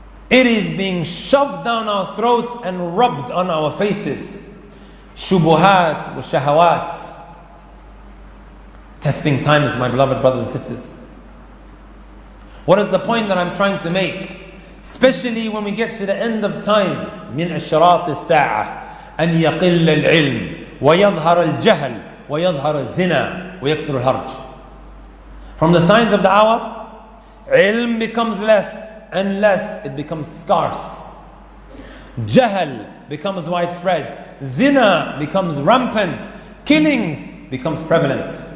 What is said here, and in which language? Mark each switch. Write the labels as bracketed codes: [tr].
[en] It is being shoved down our throats and rubbed on our faces. [ar] Shubuhat wa shahawat. [en] Testing times, my beloved brothers and sisters. What is the point that I'm trying to make? Especially when we get to the end of times. [ar] من أشراط الساعة أن يقل العلم ويظهر الجهل ويظهر الزنا ويكثر الهرج. [en] From the signs of the hour, ilm becomes less and less, it becomes scarce. Jahl becomes widespread. Zina becomes rampant. Killings becomes prevalent.